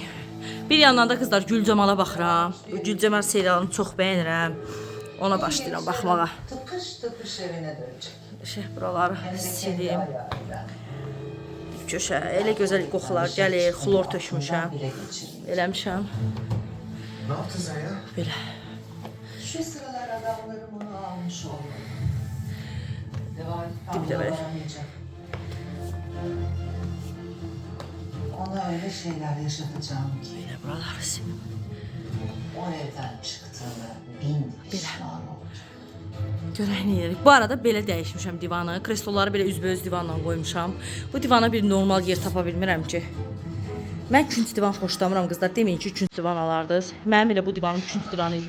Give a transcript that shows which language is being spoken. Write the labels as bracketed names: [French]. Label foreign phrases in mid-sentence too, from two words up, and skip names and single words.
[Azerbaijani] Bir yandan da qızlar Gülcəmala baxıram. Bu Gülcəmal serialını çox bəyənirəm. Ona başlayıram baxmağa. [Turkish] Tıpış evine dönecek. [Azerbaijani] Buraları sileyim. Köşə, elə gözəl qoxular gəlir, xlor tökmüşəm. Eləmişəm. [Turkish] Ne yaptın sen ya? [Azerbaijani] Belə. [Turkish] Şu sıralar adamlarım onu almış olmalı. [Azerbaijani] Dibdə belə. [Turkish] Ona öyle şeyler yaşatacağım ki [Azerbaijani] Belə buraları sileyim. [Turkish] o evden çıktığını bin pişman olacak. [Azerbaijani] Görək nə edirik. Bu arada belə dəyişmişəm divanı. Kresloları belə üzbəüz divanla qoymuşam. Bu divana bir normal yer tapa bilmirəm ki. Mən künc divan xoşlamıram qızlar. Deməyin ki, künc divan alardınız. Mənim elə bu divanın künc divanı idi.